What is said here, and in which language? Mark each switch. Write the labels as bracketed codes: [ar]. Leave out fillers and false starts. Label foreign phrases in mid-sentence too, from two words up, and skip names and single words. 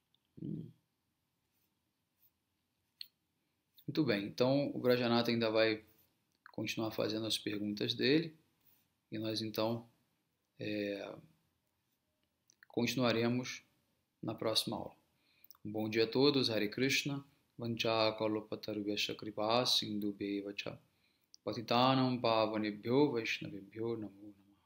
[pt] Muito bem, então o Grajanata ainda vai continuar fazendo as perguntas dele e nós então continuaremos na próxima aula. Um bom dia a todos, [sa] Hare Krishna, Vancha Kalpatarubhyascha Kripa Sindhu Bevacha Patitanam Pavanebhyo Vaishnavebhyo Namo